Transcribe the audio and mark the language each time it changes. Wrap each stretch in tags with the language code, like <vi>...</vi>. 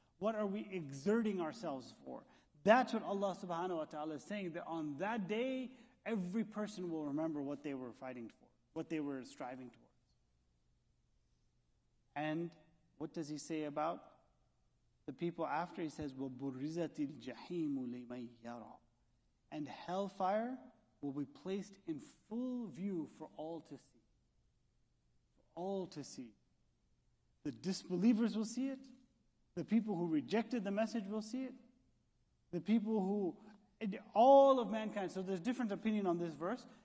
<en>What are we exerting ourselves for? That's what Allah subhanahu wa ta'ala is saying, that on that day, every person will remember what they were fighting for, what they were striving towards. And what does He say about the people after? He says,</en> <ar>وَبُرِّزَتِ الْجَحِيمُ لِمَنْ يَرَى.</ar> <en>And hellfire will be placed in full view for all to see. For all to see. The disbelievers will see it. The people who rejected the message will see it. The people who, all of mankind. So there's different opinion on this verse.</en>